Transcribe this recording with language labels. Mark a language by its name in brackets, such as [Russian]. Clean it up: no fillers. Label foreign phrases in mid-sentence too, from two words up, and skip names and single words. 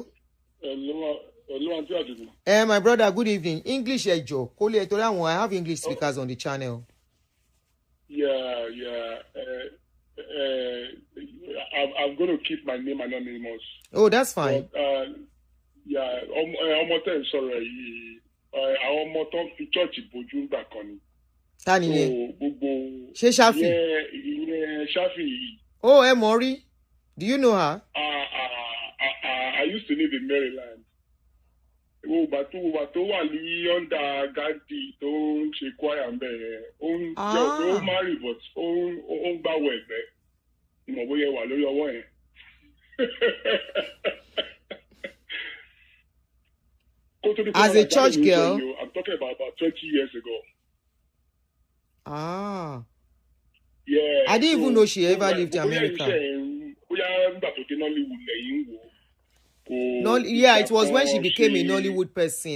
[English] Hello, Auntie Adigun. My brother, good evening. English, Ejo. I have English speakers on the channel. Yeah. I'm going to keep my name anonymous. Oh, that's fine. But, yeah, [Yoruba] ọmọ tẹ́ ń sọ̀rọ̀ yìí, àwọn ọmọ tó ń fi chọ́ọ̀chì bojú gbà kan ni. Ta ni yẹn? Gbogbo. Ṣé Shaffy? Ìyẹn Shaffy yìí. [English] Oh, Mori. Do you know her? I used to live in Maryland. [Yoruba] Ìwọ̀nba tó wà ní [English] under Gandhi [Yoruba] tó ń ṣe choir ń bẹ̀ yẹn. Ó marry but ó ń gbàwọ̀ ẹ̀gbẹ́. Ìmọ̀ bóyá wà lórí ọwọ́ yẹn. [English] As a church girl? I'm talking about 20 years ago. Ah. Yeah. I didn't even know she ever lived in America. Yeah, it was when she became a Nollywood person.